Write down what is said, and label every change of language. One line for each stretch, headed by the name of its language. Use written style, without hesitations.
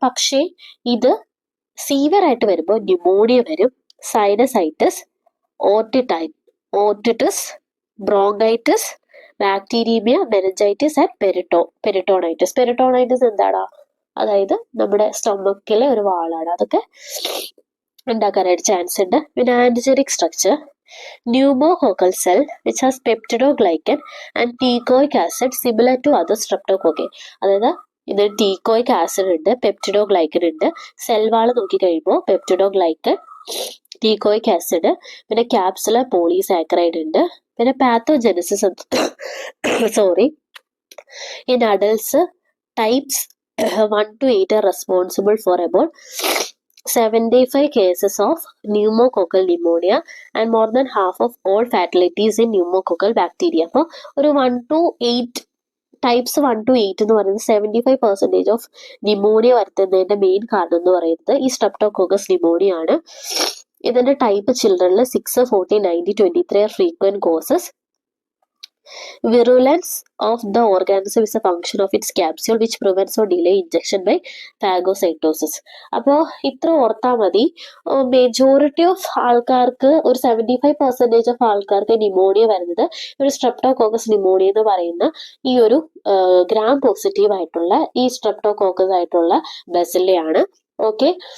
Malayalam: പക്ഷേ ഇത് സീവിയർ ആയിട്ട് വരുമ്പോൾ ന്യൂമോണിയ വരും, sinusitis, ഓർട്ടിറ്റിസ്, bronchitis, ബാക്ടീരീമിയ, meningitis and peritonitis. Peritonitis എന്താണ്? അതായത് നമ്മുടെ സ്റ്റൊമക്കിലെ ഒരു വാളാണ്. അതൊക്കെ ഉണ്ടാക്കാനായിട്ട് ചാൻസ് ഉണ്ട്.
English: പിന്നെ antigenic structure, pneumococcal cell which has peptidoglycan and teichoic acid similar to other streptococci.
Malayalam: അതായത് ഇത് ടീക്കോയിക് ആസിഡ് ഉണ്ട്, പെപ്റ്റിഡോഗ്ലൈക്കൻ ഉണ്ട്. സെൽ വാൾ നോക്കി കഴിയുമ്പോൾ പെപ്റ്റിഡോഗ്ലൈക്കൻ, ടീക്കോയിക് ആസിഡ്, പിന്നെ ക്യാപ്സുലർ പോളിസാക്കറൈഡ് ഉണ്ട്.
English: പിന്നെ pathogenesis sorry in adults types 1 to 8 are responsible for about 75 cases of pneumococcal pneumonia and more than half of all fatalities in pneumococcal bacteria.
Malayalam: അപ്പോൾ ഒരു 1 to 8 types 1 to 8 എന്ന് പറയുന്നത് 75% of pneumonia വരുത്തുന്നതിന്റെ main കാരണം എന്ന് പറയുന്നത് ഈ സ്ട്രെപ്റ്റോകോക്കസ് ന്യൂമോണിയ ആണ്. ഇതിന്റെ type ചിൽഡ്രനിൽ 6, 40, 90, 23
English: are frequent causes. Virulence of the organism is a function of its capsule which prevents or delay injection by phagocytosis.
Malayalam: അപ്പോൾ ഇത്ര ഓർത്താൽ മതി. മെജോറിറ്റി ഓഫ് ആൾക്കാർക്ക്, ഒരു 75% ഓഫ് ആൾക്കാർക്ക് ന്യൂമോണിയ വരുന്നത് ഒരു സ്ട്രെപ്റ്റോകോക്കസ് ന്യൂമോണിയ എന്ന് പറയുന്ന ഈ ഒരു ഗ്രാം പോസിറ്റീവ് ആയിട്ടുള്ള ഈ സ്ട്രെപ്റ്റോകോക്കസ് ആയിട്ടുള്ള ബസിലയാണ്. ഓക്കെ.